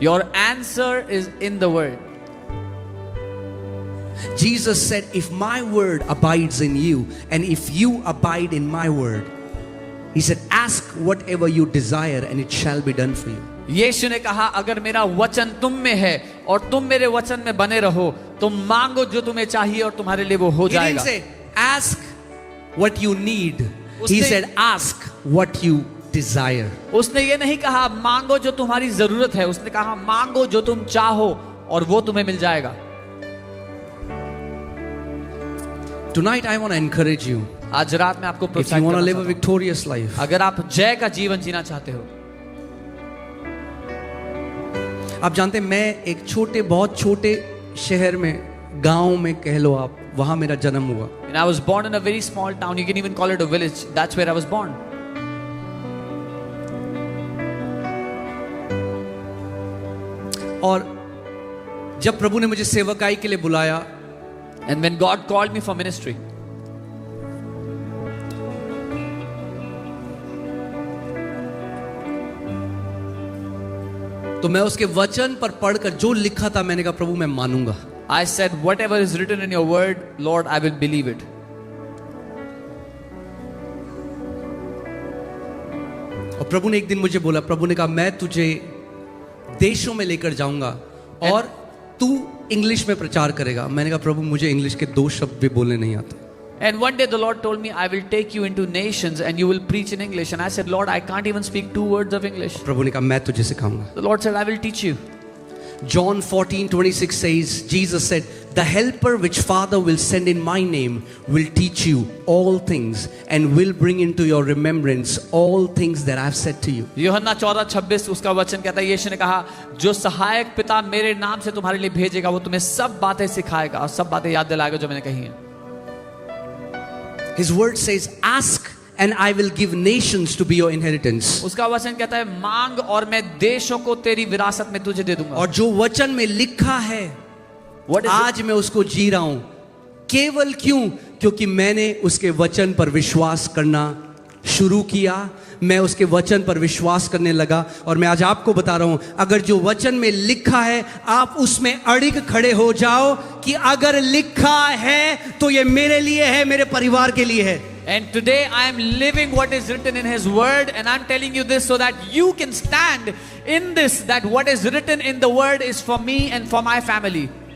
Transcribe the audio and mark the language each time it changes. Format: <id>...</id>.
<en>your answer is in the word. Jesus said, if my word abides in you and if you abide in my word, he said, ask whatever you desire and it shall be done for you.</en> <hi>यीशु ने कहा अगर मेरा वचन तुम में है और तुम मेरे वचन में बने रहो तो मांगो जो तुम्हें चाहिए और तुम्हारे लिए वो हो</hi> <en>He didn't say, ask what you need. He</en> <hi>उसने-</hi> <en>said, ask what you desire.</en> <hi>उसने ये नहीं कहा मांगो जो तुम्हारी जरूरत है, उसने कहा मांगो जो तुम चाहो और वो तुम्हें मिल जाएगा.</hi> <en>Tonight I want to encourage you.</en> <hi>आज रात में आपको</hi> <en>If you</en> <hi>प्रोत्साहित</hi> <en>want to</en> <hi>करना</hi> <en>live a</en> <hi>चाहता हूं.</hi> <en>victorious life,</en> <hi>अगर आप जय का जीवन जीना चाहते हो, आप जानते हैं मैं एक बहुत छोटे शहर में, गांव में कह लो आप, वहां मेरा जन्म हुआ.</hi> <en>and I was born in a very small town. You can even call it a village. That's where I was born.</en> <hi>और जब प्रभु ने मुझे सेवकाई के लिए बुलाया,</hi> <en>And when God called me for ministry,</en> <hi>तो मैं उसके वचन पर पढ़कर जो लिखा था मैंने कहा प्रभु मैं मानूंगा.</hi> <en>I said, whatever is written in your word, Lord, I will believe it.</en> <hi>और प्रभु ने एक दिन मुझे बोला, प्रभु ने कहा मैं तुझे देशों में लेकर जाऊंगा और तू इंग्लिश में प्रचार करेगा. मैंने कहा प्रभु मुझे इंग्लिश के 2 शब्द भी बोलने नहीं आते.</hi> <en>And one day the Lord told me, I will take you into nations and you will preach in English. And I said, Lord, I can't even speak 2 words of English.</en> <hi>प्रभु ने कहा मैं तुझे सिखाऊंगा.</hi> <en>The Lord said, I will teach you. John 14:26 says, Jesus said, the helper which Father will send in my name will teach you all things and will bring into your remembrance all things that I've said to you.</en> <hi>यूहन्ना 14:26 उसका वचन कहता है, यीशु ने कहा जो सहायक पिता मेरे नाम से तुम्हारे लिए भेजेगा वो तुम्हें सब बातें सिखाएगा और सब बातें याद दिलाएगा जो मैंने कही हैं.</hi> <en>His word says, ask and I will give nations to be your inheritance.</en> <hi>उसका वचन कहता है मांग और मैं देशों को तेरी विरासत में तुझे दे दूंगा. और जो वचन में लिखा है</hi> <en>What is it?</en> <hi>आज मैं उसको जी रहा हूं. केवल क्यों? क्योंकि मैंने उसके वचन पर विश्वास करना शुरू किया. मैं उसके वचन पर विश्वास करने लगा और मैं आज आपको बता रहा हूं, अगर जो वचन में लिखा है आप उसमें अड़िग खड़े हो जाओ कि अगर लिखा है तो ये मेरे लिए है, मेरे परिवार के लिए है.</hi> <en>And today I am living what is written in His Word, and I'm telling you this so that you can stand in this, that what is written in the Word is for me and for my family.</en>